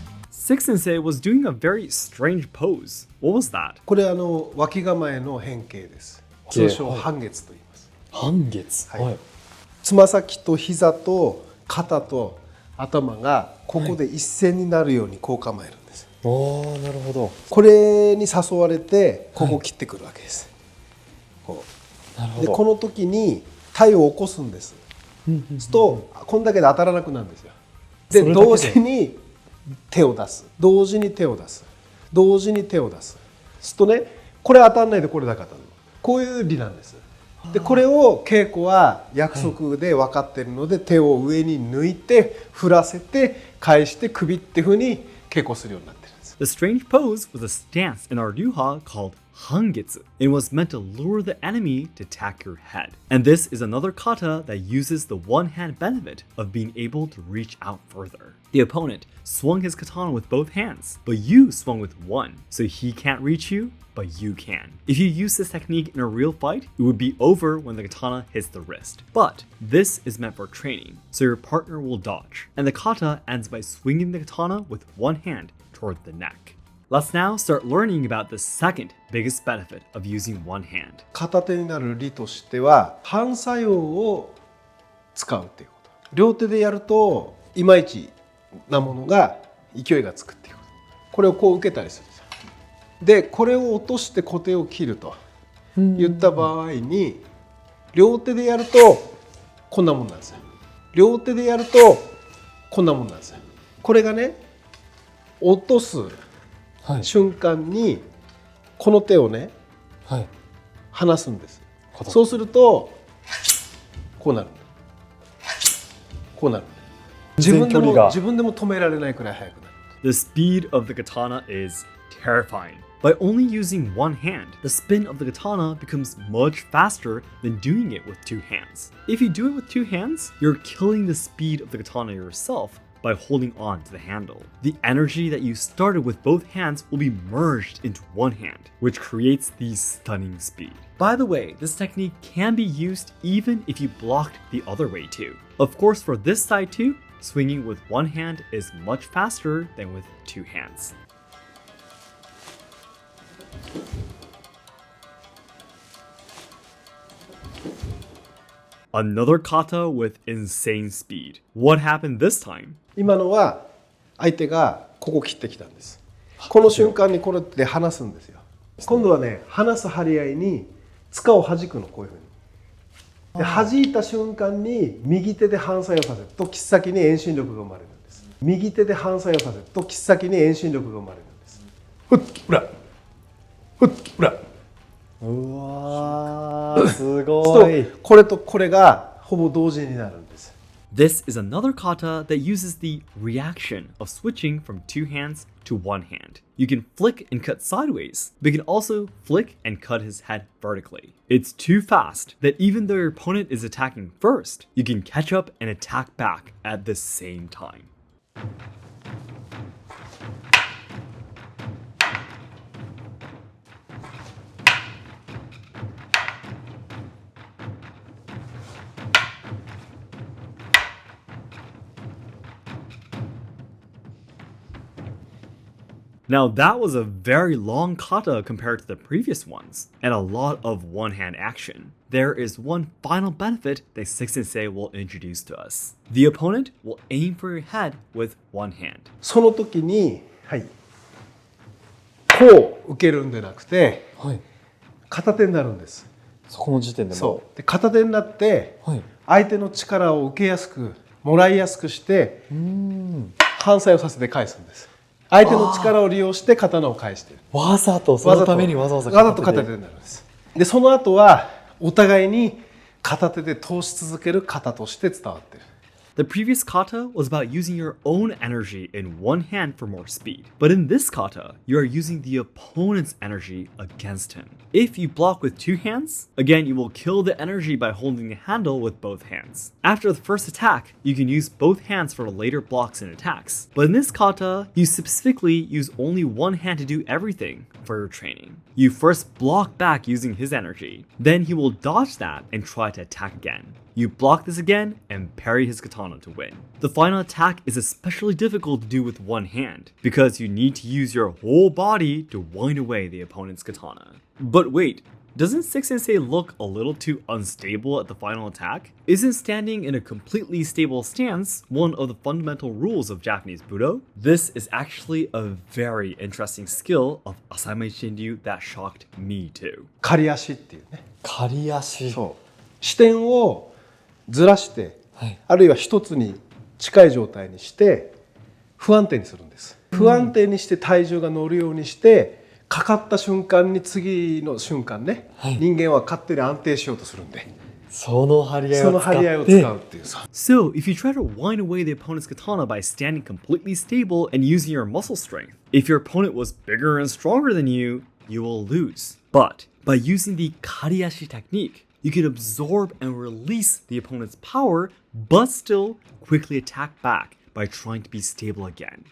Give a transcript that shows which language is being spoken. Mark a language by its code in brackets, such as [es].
[en] Seki Sensei was doing a very strange pose. What was that? [ja] これ脇構えの変形です。通称半月と言います。半月。はい。つま先と膝と肩と頭がここで一線になるようにこう構えるんです。なるほど。これに誘われてここを切ってくるわけです。こう。なるほど。でこの時に体を起こすんです。そうするとこんだけで当たらなくなるんですよ。で同時に手を出す、同時に手を出す、同時に手を出す。するとね、これ当たんないでこれだけ当たるの。こういう理なんです。でこれを稽古は約束で分かっているので、手を上に抜いて振らせて返して首っていう風に稽古するようになってるんです。 [en] The strange pose was a stance in our ryuha called hangetsu. It was meant to lure the enemy to attack your head. And this is another kata that uses the one-hand benefit of being able to reach out further. The opponent swung his katana with both hands, but you swung with one, so he can't reach you, but you can. If you use this technique in a real fight, it would be over when the katana hits the wrist. But this is meant for training, so your partner will dodge, and the kata ends by swinging the katana with one hand toward the neck. Let's now start learning about the second biggest benefit of using one hand. [ja] 片手になる理としては反作用を使うっていうこと。両手でやるといまいちなものが勢いがつくっていうここれをこう受けたりするんですよ。でこれを落として小手を切ると言った場合に、両手でやるとこんなもんなんですよ。両手でやるとこんなもんなんですよ。これがね、落とす瞬間にこの手をね、離すんです。そうするとこうなる。こうなる。自分でも止められないくらい速くなる。 [en] The speed of the katana is terrifying. By only using one hand, the spin of the katana becomes much faster than doing it with two hands. If you do it with two hands, you're killing the speed of the katana yourself by holding on to the handle. The energy that you started with both hands will be merged into one hand, which creates the stunning speed. By the way, this technique can be used even if you blocked the other way too. Of course, for this side too, swinging with one hand is much faster than with two hands. Another kata with insane speed. What happened this time? [ja] 今のは相手がここ切ってきたんです。この瞬間にこれで離すんですよ。今度はね、離す張り合いに塚を弾くの、こういうふうに。で弾いた瞬間に右手で反作用させると切っ先に遠心力が生まれるんです。右手で反作用させると切っ先に遠心力が生まれるんです。ふっほらふっほら。うわー、すごい。これとこれがほぼ同時になるんです。 [en] This is another kata that uses the reaction of switching from two hands to one hand. You can flick and cut sideways, but you can also flick and cut his head vertically. It's too fast that even though your opponent is attacking first, you can catch up and attack back at the same time. Now that was a very long kata compared to the previous ones, and a lot of one-hand action. There is one final benefit that Seki Sensei will introduce to us. The opponent will aim for your head with one hand. [ja] その時に、こう受けるんでなくて、片手になるんです。そこの時点でも。そう。で片手になって、相手の力を受けやすく、もらいやすくして、反作用させて返すんです。相手の力を利用して刀を返している。わざとそのためにわざと片手になるんです。でその後はお互いに片手で通し続ける型として伝わっている。 [en] The previous kata was about using your own energy in one hand for more speed. But in this kata, you are using the opponent's energy against him. If you block with two hands, again, you will kill the energy by holding the handle with both hands. After the first attack, you can use both hands for later blocks and attacks. But in this kata, you specifically use only one hand to do everything for your training. You first block back using his energy. Then he will dodge that and try to attack again. You block this again and parry his katana to win. The final attack is especially difficult to do with one hand because you need to use your whole body to wind away the opponent's katana. But wait, doesn't Seki Sensei look a little too unstable at the final attack? Isn't standing in a completely stable stance one of the fundamental rules of Japanese Budo? This is actually a very interesting skill of Asayama Ichiden that shocked me too. [ja] Kariashi っていうね。 Kariashi。そう。視点をずらして、あるいは一つに近い状態にして不安定にするんです。不安定にして体重が乗るようにしてかかった瞬間に次の瞬間ね、人間は勝手に安定しようとするんで、その張り合いを使うっていう。 [en] So, if you try to wind away the opponent's katana by standing completely stable and using your muscle strength, if your opponent was bigger and stronger than you, you will lose. But by using the Kariashi technique, you can absorb and release the opponent's power, but still quickly attack back by trying to be stable again.